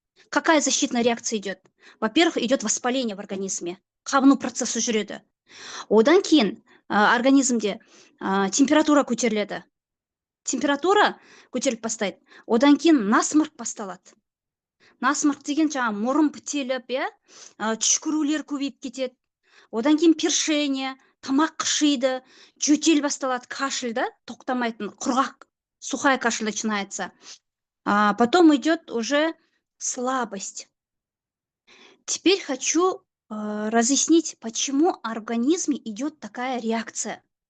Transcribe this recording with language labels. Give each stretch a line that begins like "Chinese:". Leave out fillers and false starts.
Russian: Какая защитная реакция идет? Во-первых, идет воспаление в организме.
Kazakh: Қабыну процесі жүреді. Одан кейін организмде температура көтеріледі. Температура көтеріліп бастайды. Одан кейін насморк басталады. Насморк деген жаңа мұрын бітеліп, түшкірулер көбейіп кетеді. Одан кейін першение, тамақ қышиды, жөтел басталады, кашель, да, тоқтамайтын, құрғақ,
Russian: сухая кашель начинается. Потом идет уже слабость. Теперь хочу разъяснить, почему в организме идет такая реакция.